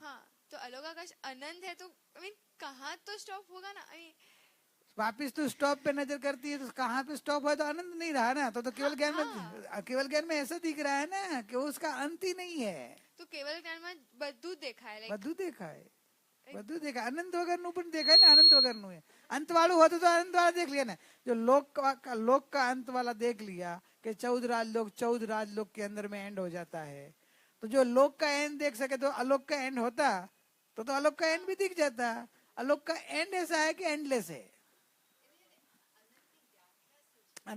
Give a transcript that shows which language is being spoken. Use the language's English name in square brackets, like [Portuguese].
[Hindi] हाँ, तो अलोकाकाश अनंत है, तो [English] I mean [Hindi] कहाँ तो स्टॉप होगा ना। [English] I mean [Hindi] वापिस तो स्टॉप पे नजर करती है, तो कहाँ पे स्टॉप है, तो अनंत नहीं रहा ना। तो केवल ज्ञान में, केवल ज्ञान में ऐसा दिख रहा है ना कि उसका अंत ही नहीं है। तो केवल ज्ञान में बद्धू देखा है, लाइक [Gujarati] બધું દેખાય, બધું દેખાય, અનંત વગરનું પણ દેખાય ને, અનંત વગરનું है। [Hindi] अंत वालू होता तो अनंत वाला देख लिया ना। जो लोक का अंत वाला देख लिया कि 14 राजलोक के अंदर में एंड हो जाता है, तो जो लोक का एंड देख सके तो अलोक का एंड होता, तो अलोक का एंड भी दिख जाता। अलोक का एंड ऐसा है कि एंडलेस है।